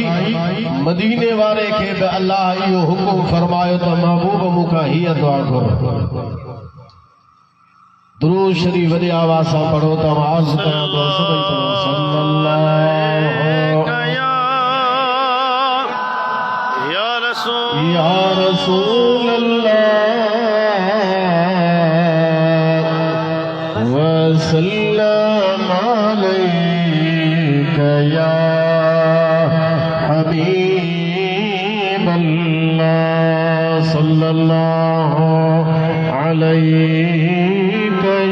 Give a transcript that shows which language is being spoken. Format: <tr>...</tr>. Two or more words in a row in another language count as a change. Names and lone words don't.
<sd>मदीने वारे खे बि अल्लाह इहो हुकुम फरमायो त महबूब मूंखां हीअ दुआ घुर। दुरूद शरीफ वॾी आवाज़ सां पढ़ो त मां अर्ज़ कयां थो सल्लल्लाहु</sd> <ar>يا رسول الله وسلم عليك يا حبيب الله صلى الله عليك</ar>